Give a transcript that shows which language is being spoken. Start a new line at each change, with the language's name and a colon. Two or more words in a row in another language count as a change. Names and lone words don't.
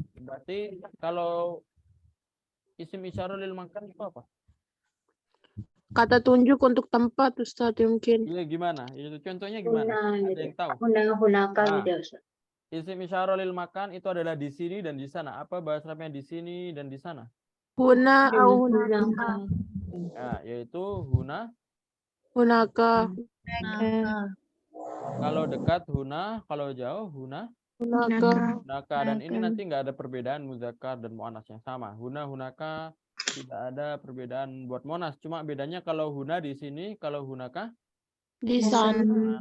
Indonesian: Berarti kalau
Arabic: اسم إشارة للمكان
Indonesian: itu apa? Kata tunjuk untuk tempat, Ustaz, mungkin. Iya gimana? Itu contohnya gimana? Ada yang tahu? Hunaka Ah. gitu Ustaz.
Arabic: اسم إشارة للمكان
Indonesian: itu adalah di sini dan di sana. Apa bahasa Arabnya di sini dan di sana?
Arabic: هنا أو
Indonesian: Hunaka. Ya, yaitu huna. hunaka. Kalau dekat huna, kalau jauh hunaka. Dan ini nanti nggak ada perbedaan muzakkar dan muannas yang sama. Hunaka tidak ada perbedaan buat muannas. Cuma bedanya kalau huna di sini, kalau hunaka Di sana.